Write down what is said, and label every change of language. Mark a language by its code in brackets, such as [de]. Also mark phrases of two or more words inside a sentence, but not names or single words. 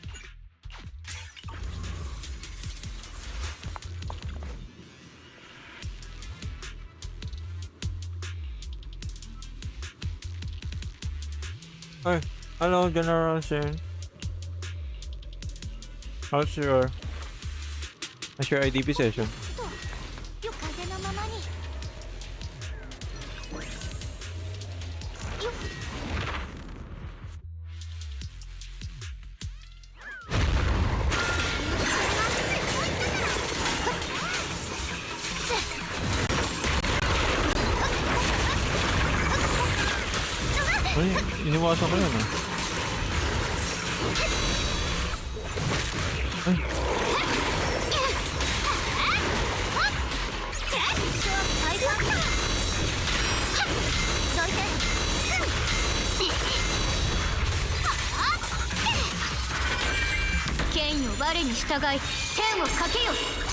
[en] Hey, hello, General Shin. How's your IDP session? [ja] よ風のままに。よっ。 [tl] Ay, iniwasan ko yun ah. Ay, [ja] 剣よ我に従い天をかけよ。